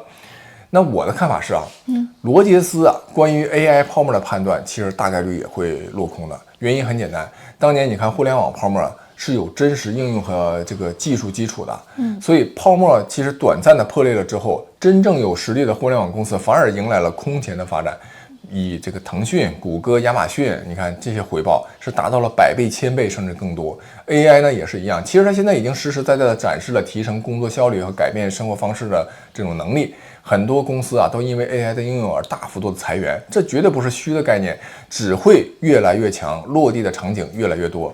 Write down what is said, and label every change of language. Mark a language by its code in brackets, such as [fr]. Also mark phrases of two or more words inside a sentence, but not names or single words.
[zh] 那我的看法是啊，羅傑斯啊關於 AI 泡沫的判斷，其實大概率也會落空的。原因很簡單，當年你看互聯網泡沫是有真實應用和這個技術基礎的，所以泡沫其實短暫的破裂了之後，真正有實力的互聯網公司反而迎來了空前的發展。以這個騰訊、谷歌、亞馬遜，你看這些回報是達到了100倍、1000倍甚至更多。AI 呢也是一樣，其實它現在已經實實在在的展示了提升工作效率和改变生活方式的這種能力。很多公司啊都因為 AI 的應用而大幅度的裁員，這絕對不是虛的概念，只會越來越強，落地的場景越來越多。